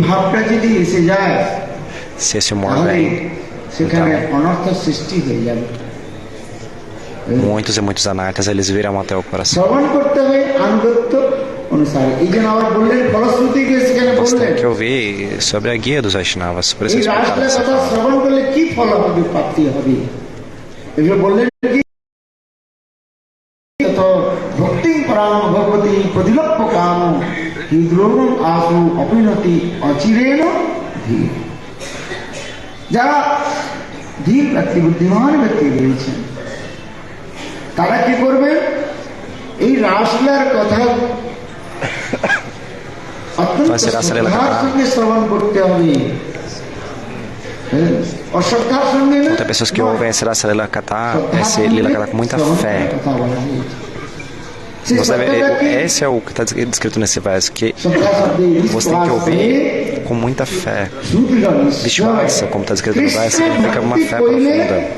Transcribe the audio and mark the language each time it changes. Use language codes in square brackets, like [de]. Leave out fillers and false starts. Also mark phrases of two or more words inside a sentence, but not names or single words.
[pt] Se esse humor vem, então, muitos e muitos anartas, eles viram até o coração. Você tem que ouvir sobre a guia dos Vaishnavas. Por isso eles explicaram dessa forma. [bn] যারা ধীর ব্যক্তি বুদ্ধিমান ব্যক্তি রয়েছেন তারা কি করবেন এই রাসলীলার কথা অত্যন্ত শ্রদ্ধার সঙ্গে শ্রবণ করতে হবে অশ্রদ্ধার সঙ্গে না [pt] Muitas pessoas que ouvem esse Rasa Lila Katha, esse Lila Katha com muita fé. Você deve, esse é o que está descrito nesse verso, que você tem que ouvir com muita fé. Vishwasa, como está escrito no verso, significa uma fé profunda.